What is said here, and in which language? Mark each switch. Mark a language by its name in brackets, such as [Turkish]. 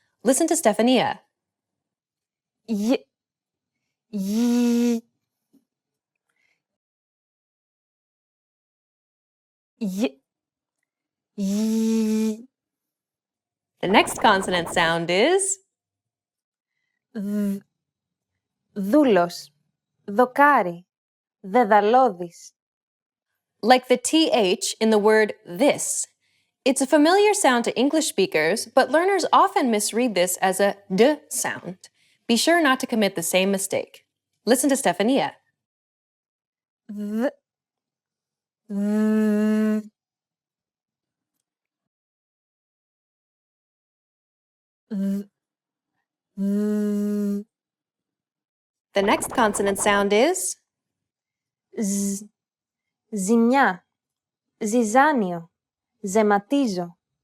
[English] Listen to Stefania. [Greek] Γ, γη, γ, γη. [English] The next consonant sound is [Greek] Δ, δούλος, δοκάρι, δεδαλώδης. [English] like the TH in the word this. It's a familiar sound to English speakers, but learners often misread this as a D sound. Be sure not to commit the same mistake. Listen to Stefania. [Greek] Δ, δ, δ, δ. [English] The next consonant sound is [Greek] Ζ, ζημιά, ζυζάνιο, ζεματίζω.